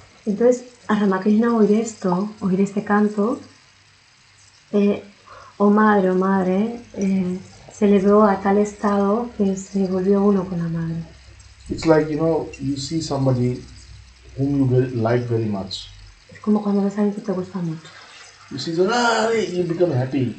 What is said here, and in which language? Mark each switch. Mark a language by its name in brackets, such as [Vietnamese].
[Spanish] Entonces, a Ramakrishna oír este canto, oh madre, se elevó a tal estado que se volvió uno con la madre. [English] It's like, you see somebody whom you like very much. [Spanish] Es como cuando ves a alguien que te gusta mucho. [English] You see, you become happy.